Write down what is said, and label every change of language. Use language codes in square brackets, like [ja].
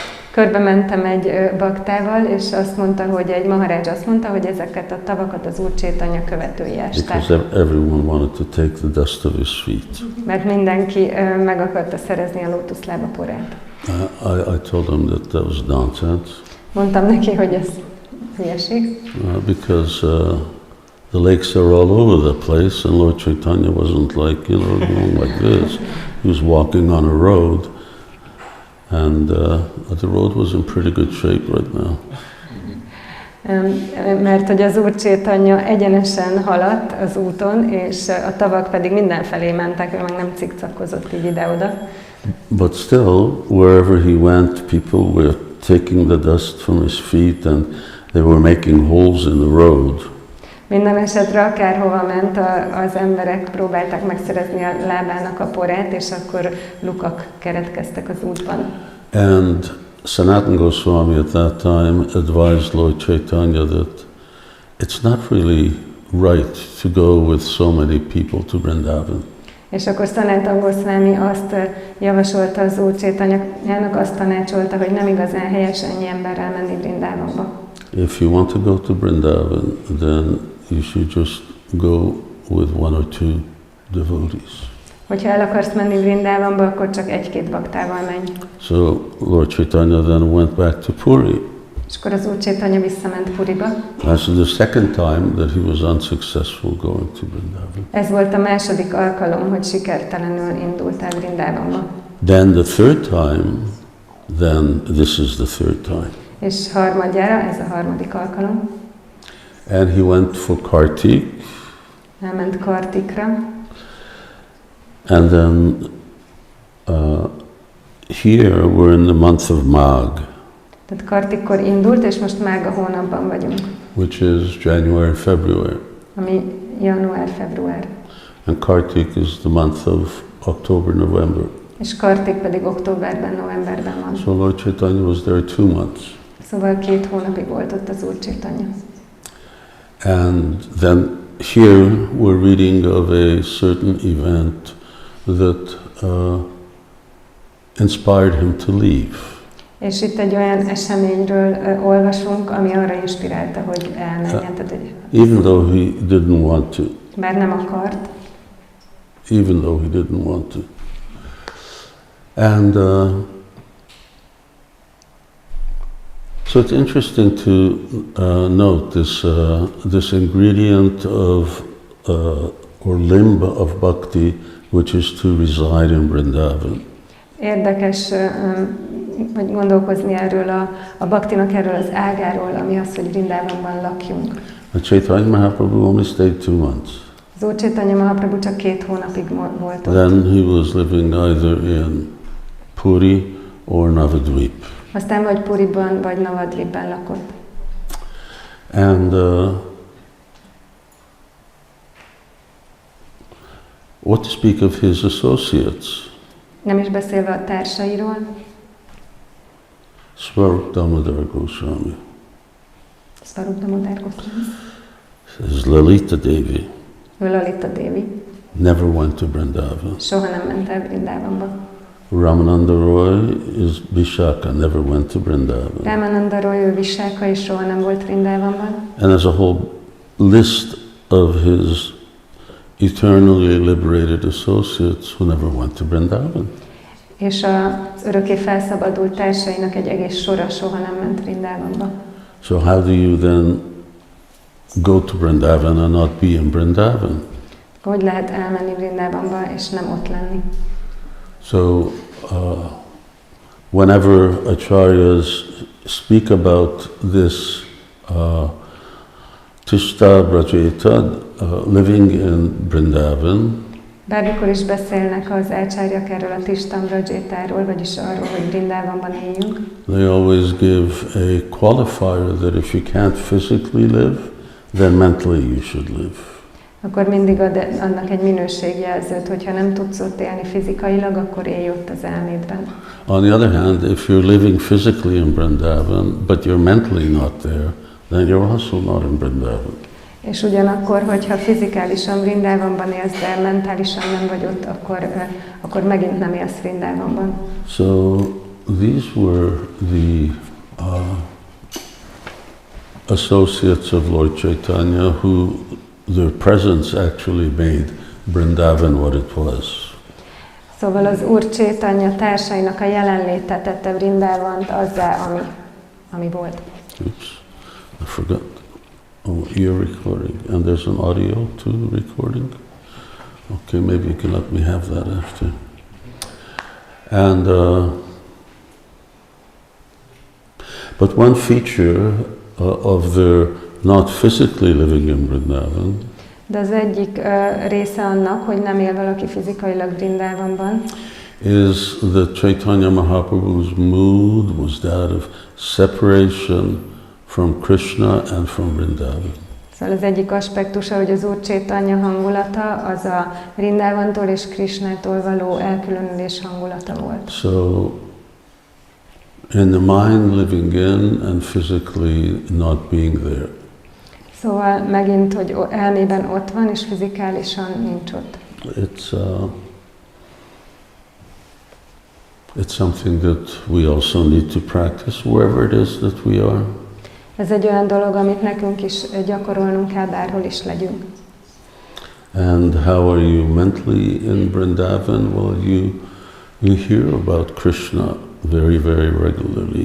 [hu] Körbe mentem egy baktával, és azt mondta, hogy egy Maharaj azt mondta, hogy ezeket a tavakat az Úr Chaitanya követői ásták. [en] Because everyone wanted to take the dust of his feet. [hu] Mert mindenki meg akarta szerezni a lótuszlába porát. [en] I told him that was nonsense. [hu] Mondtam neki, hogy ez hülyeség. [en] Because the lakes are all over the place, and Lord Chaitanya wasn't like, going like this. He was walking on a road, and the road was in pretty good shape right now. [hu] Mert hogy az Úr Csaitanya egyenesen haladt az úton, és a tavak pedig mindenfelé mentek, ő meg nem cikcakozott így ide-oda. [en] But still, wherever he went, people were taking the dust from his feet and they were making holes in the road. [hu] Minden esetre akárhova ment, az emberek próbálták megszerezni a lábának a porát, és akkor lukak keretkeztek az útban. [en] And Sanatana Goswami at that time advised Lord Chaitanya that it's not really right to go with so many people to Vrindavan. [hu] És akkor Sanatana Goswami azt javasolta az Úr Chaitanyának, azt tanácsolta, hogy nem igazán helyes ennyi emberrel menni Vrindavanba. [en] If you want to go to Vrindavan, then you should just go with one or two devotees. [hu] Hogyha el akarsz menni Vrindavanba, akkor csak egy-két baktával menj. [en] So Lord Chaitanya then went back to Puri. [hu] És akkor az Úr Chaitanya visszament Puriba. [en] That's the second time that he was unsuccessful going to Vrindavan. [hu] Ez volt a második alkalom, hogy sikertelenül indult el Vrindavanba. [en] Then the third time, then this is the third time. [hu] És harmadjára, ez a harmadik alkalom. [en] And he went for Kartik. [hu] Elment Kartikra. [en] And then here we're in the month of Magh. [hu] Tehát Kartikkor indult, és most Mága hónapban vagyunk. [en] Which is January, February. [hu] Ami január-február. [en] And Kartik is the month of October, November. [hu] És Kartik pedig októberben, novemberben van. [en] So Lord Chaitanya was there 2 months. [hu] Szóval 2 hónapig volt ott az Úr Chaitanya. [en] And then here we're reading of a certain event that inspired him to leave. [hu] És itt egy olyan eseményről olvasunk, ami arra inspirálta, hogy elmenjen. [en] Even though he didn't want to. [hu] Bár nem akart. [en] Even though he didn't want to. And so it's interesting to note this ingredient of or limb of bhakti, which is to reside in Vrindavan. [hu] Érdekes hogy gondolkozni erről a bhaktinak, erről az ágáról, ami az, hogy Vrindavanban lakjunk. [en] Chaitanya Mahaprabhu only stayed 2 months. [hu] Az Úr Chaitanya Mahaprabhu csak 2 hónapig volt ott. [en] Then he was living either in Puri or Navadvip. [hu] Aztán vagy Puriban, vagy Navadvipben lakott. [en] And what to speak of his associates? [hu] Nem is beszélve a társairól. [en] Srila Goswami. [hu] Srila Goswami. [en] This is Lalita Devi. [hu] Ő Lalita Devi. [en] Never went to Vrindavan. [hu] Soha nem ment el Vrindavanba. [en] Ramananda Roy is Vishaka, never went to Vrindavan. [hu] Ramananda Roy, ő Vishaka, és soha nem volt Vrindavanban. [en] And there's a whole list of his eternally liberated associates who never went to Vrindavan. [hu] És az örökké felszabadult társainak egy egész sora soha nem ment Vrindavanba. [en] So how do you then go to Vrindavan and not be in Vrindavan? [hu] Hogy lehet elmenni Vrindavanba és nem ott lenni? [en] So whenever acharyas speak about this Tishta Brajeta, living in Vrindavan, [hu] bármikor is beszélnek az ácsáryak erről a Tishtam Brajetáról, vagyis arról, hogy Vrindavanban éljünk. [en] They always give a qualifier that if you can't physically live, then mentally you should live. [hu] Akkor mindig ad annak egy minőségjelzőt, hogyha nem tudsz ott élni fizikailag, akkor élj ott az elmédben. [en] On the other hand, if you're living physically in Vrindavan, but you're mentally not there, then you're also not in Vrindavan. [hu] És ugyanakkor, hogyha fizikálisan Vrindavanban élsz, de mentálisan nem vagy ott, akkor megint nem élsz Vrindavanban. [en] So these were the associates of Lord Chaitanya who their presence actually made Vrindavan what it was. [hu] Szóval az Úr Chaitanya társainak a jelenléte tette Vrindavant azzá, ami volt. [en] Oops, I forgot. Oh, ear recording. And there's an audio to the recording. Okay, maybe you can let me have that after. And but one feature of their not physically living in Vrindavan. [hu] De az egyik része annak, hogy nem él valaki fizikailag Vrindavanban, [en] is that Chaitanya Mahaprabhu's mood was that of separation from Krishna and from Vrindavan. [hu] Szóval az egyik aspektusa, hogy az Úr Chaitanya hangulata az a Vrindavantól és Krishnától való elkülönülés hangulata volt. [en] So, in the mind living in and physically not being there. [hu] Szóval megint, hogy elmében ott van, és fizikálisan nincs ott. [en] It's something that we also need to practice wherever it is that we are. [hu] Ez egy olyan dolog, amit nekünk is gyakorolnunk kell, bárhol is legyünk. [en] And how are you mentally in Vrindavan? Well, you hear about Krishna very, very regularly.